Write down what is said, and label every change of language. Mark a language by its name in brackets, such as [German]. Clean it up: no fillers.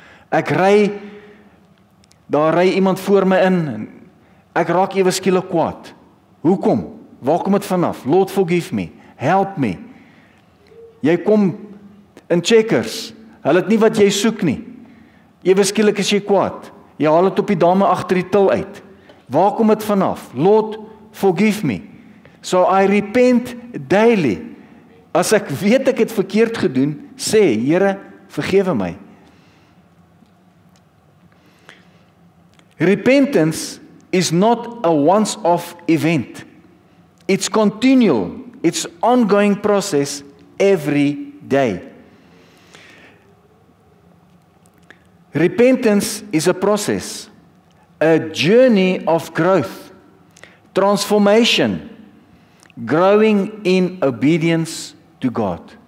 [Afrikaans] Ek daar ry iemand voor my in, en ek raak ewe skielik kwaad. Hoekom? Waar kom dit vanaf? [English] Lord forgive me, help me. [Afrikaans] Jy kom in Checkers, hulle het nie wat jy soek nie. Ewe skielik is jy kwaad. Jy haal dit op die dame agter die til uit. Waar kom dit vanaf? [English] Lord forgive me. So I repent daily. [Afrikaans] As ek weet ek het verkeerd gedoen, sê, Here, vergewe my. [English] Repentance is not a once-off event. It's continual. It's ongoing process every day. Repentance is a process, a journey of growth, transformation, growing in obedience to God.